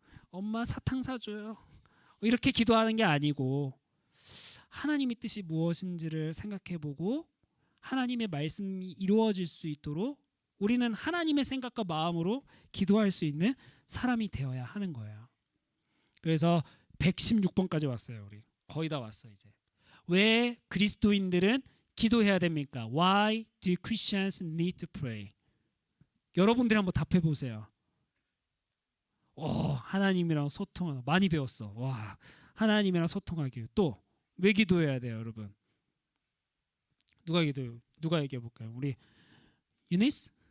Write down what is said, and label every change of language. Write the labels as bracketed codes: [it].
[ko] 엄마 사탕 사줘요. 이렇게 기도하는 게 아니고 하나님의 뜻이 무엇인지를 생각해보고 하나님의 말씀이 이루어질 수 있도록 우리는 하나님의 생각과 마음으로 기도할 수 있는 사람이 되어야 하는 거예요. 그래서 116번까지 왔어요. 우리 거의 다 왔어 이제. 왜 그리스도인들은 기도해야 됩니까? [en] Why do Christians need to pray? [ko] 여러분들이 한번 답해 보세요. 하나님이랑 소통하는 많이 배웠어. 와, 하나님이랑 소통하기 위해. 또 왜 기도해야 돼요, 여러분? 누가 기도해요? 누가 얘기해 볼까요? 우리 유니스?